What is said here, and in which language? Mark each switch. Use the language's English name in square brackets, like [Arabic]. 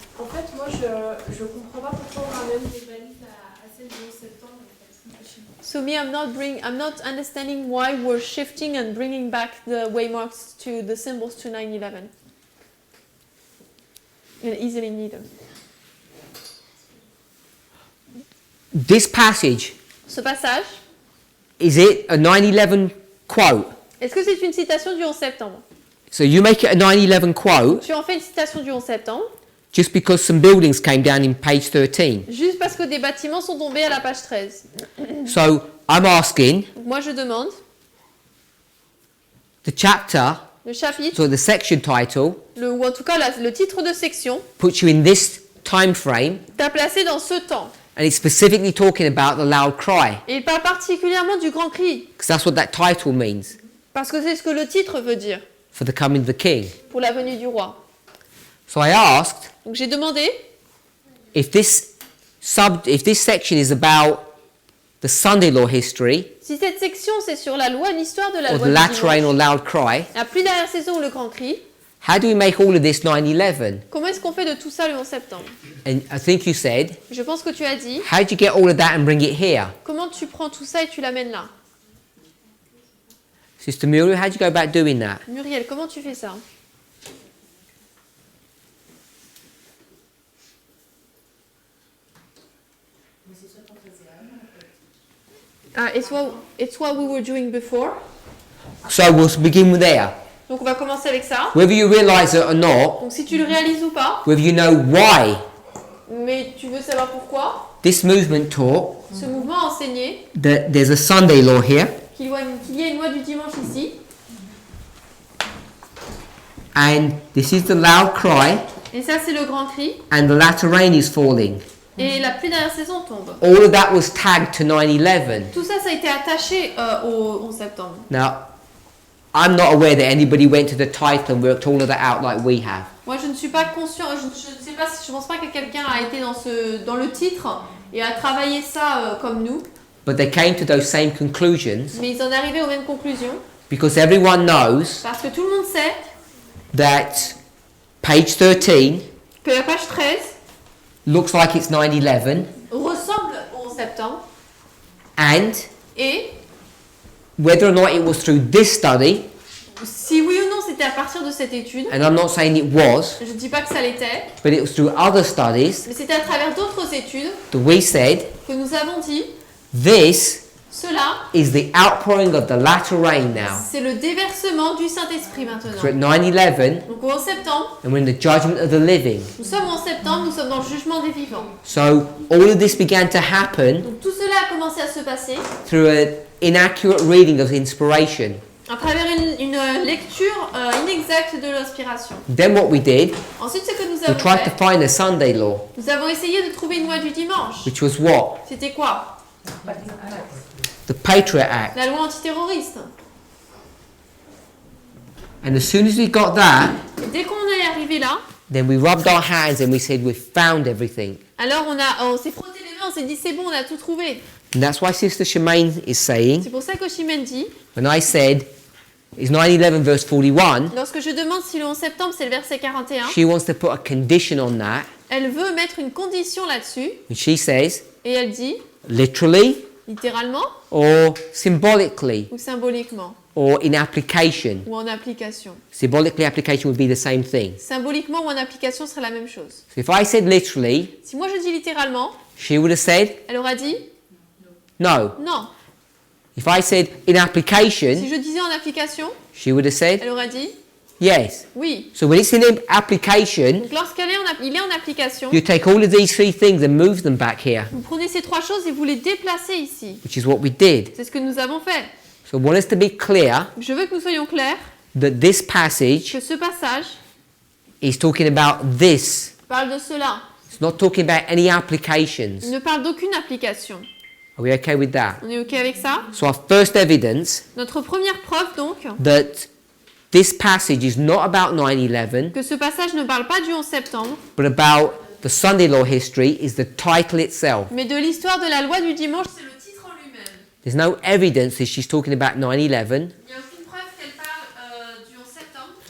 [French] En fait, moi, je comprends pas pourquoi on ramène des balises à celle du 11 septembre. En fait. [English] So me, I'm not understanding why we're shifting and bringing back the waymarks to the symbols to 9/11. And easily need them. this passage, [French] Ce passage, [English] is it a 9/11 quote? [French] est-ce que c'est une citation du 11 septembre? [English] So you make it a 9/11 quote [French] Tu en fais une citation du 11 septembre, [English] just because some buildings came down in page 13. [French] juste parce que des bâtiments sont tombés à la page 13. [English] So I'm asking, [French] Donc moi je demande, [English] the chapter, [French] le chapitre, [English] so the section title, [French] ou en tout cas le titre de section, [English] puts you in this time frame, [French] t'a placé dans ce temps. [English] and it's specifically talking about the loud cry, [French] Et il parle particulièrement du grand cri, [English] because that's what that title means, [French] parce que c'est ce que le titre veut dire, [English] for the coming of the king. [French] pour la venue du roi. [English] So I asked [French] Donc j'ai demandé, [English] if this section is about the Sunday law history, [French] si cette section c'est sur la loi, l'histoire de la [English] or [French] loi [English] the [French] du [English] latter rain or [French] dimanche, [English] loud cry, [French] la pluie derrière saison ou le grand cri, [English] how do we make all of this 9/11? [French] comment est-ce qu'on fait de tout ça le 11 septembre? [English] And I think you said, [French] Je pense que tu as dit, [English] how do you get all of that and bring it here? [French] comment tu prends tout ça et tu l'amènes là? [English] Sister Muriel, how do you go about doing that? [French] Muriel, comment tu fais ça? [English] It's what we were doing before. So we'll begin there. [French] Donc on va commencer avec ça. [English] Whether you realize it or not, [French] Donc si tu le réalises ou pas, [English] whether you know why [French] mais tu veux savoir pourquoi, [English] this movement taught [French] ce mouvement a enseigné [English] that there's a Sunday law here, [French] qu'il y a une loi du dimanche ici, [English] and this is the loud cry, [French] et ça c'est le grand cri, [English] and the latter rain is falling. [French] et la pluie derrière saison tombe. [English] All of that was tagged to 9/11. [French] Tout ça, ça a été attaché au 11 septembre. [English] Now, I'm not aware that anybody went to the title and worked all of that out like we have. [French] Moi je ne suis pas conscient, je ne sais pas, je pense pas que quelqu'un a été dans le titre et a travaillé ça comme nous, [English] But they came to those same conclusions [French] mais ils en arrivaient aux mêmes conclusions, [English] because everyone knows [French] parce que tout le monde sait [English] that page 13 [French] que la page 13 [English] looks like it's 9/11, [French] ressemble au 11 septembre, [English] and [French] et [English] whether or not it was through this study, [French] si oui ou non c'était à partir de cette étude, [English] and I'm not saying it was, [French] je ne dis pas que ça l'était, [English] but it was through other studies [French] mais c'était à travers d'autres études [English] that we said [French] que nous avons dit, [English] this [French] cela, [English] is the outpouring of the latter rain now. [French] c'est le déversement du Saint-Esprit maintenant. [English] So at 9/11, [French] Donc au 11 septembre, [English] and we're in the judgment of the living. [French] nous sommes au 11 septembre, nous sommes dans le jugement des vivants. [English] So all of this began to happen [French] Donc tout cela a commencé à se passer [English] through an inaccurate reading of inspiration. [French] à travers une lecture inexacte de l'inspiration. [English] Then what we did, [French] Ensuite, ce que nous [English] we [French] avons [English] tried to [French] fait, [English] find a Sunday law, [French] nous avons essayé de trouver une loi du dimanche. [English] which was what? [French] C'était quoi? [English] The Patriot Act. [French] La loi antiterroriste. [English] And as soon as we got that, [French] Et dès qu'on est arrivé là, [English] then we rubbed our hands and we said we've found everything. [French] alors on s'est frotté les mains, on s'est dit c'est bon, on a tout trouvé. [English] And that's why Sister Shemaine is saying, [French] C'est pour ça que Chimène dit, [English] when I said, it's 9/11 verse 41, [French] lorsque je demande si le 11 septembre c'est le verset 41, [English] she wants to put a condition on that. [French] elle veut mettre une condition là-dessus, [English] And she says, [French] et elle dit, [English] literally, [French] littéralement [English] or symbolically, [French] ou symboliquement, [English] or in application. [French] ou en application. [English] Symbolically, application would be the same thing. [French] Symboliquement ou en application serait la même chose. [English] So if I said literally, [French] Si moi je dis littéralement, [English] she would have said, [French] elle aura dit [English] no. [French] non. [English] If I said in [French] Si [English] application, [French] je disais en application, [English] she would have said, [French] elle aura dit [English] yes. [French] oui. [English] So when it's in application, [French] Donc lorsqu'il est en application, [English] you take all of these three things and move them back here, [French] vous prenez ces trois choses et vous les déplacez ici. [English] which is what we did. [French] C'est ce que nous avons fait. [English] So I want us to be clear [French] Je veux que nous soyons clairs [English] that this passage [French] que ce passage [English] He's talking about this. [French] Il parle de cela. [English] It's not talking about any [French] Il [English] applications. [French] ne parle d'aucune application. [English] Are we okay with that? [French] On est OK avec ça? [English] So our first evidence [French] Notre première preuve, donc, [English] that this passage is not about 9/11, [French] que ce passage ne parle pas du 11 septembre, [English] but about the Sunday law history is the title itself. [French] mais de l'histoire de la loi du dimanche, c'est le titre en lui-même. [English] There's no evidence that she's talking about 9/11. [French] Il n'y a aucune preuve qu'elle parle du 11 septembre.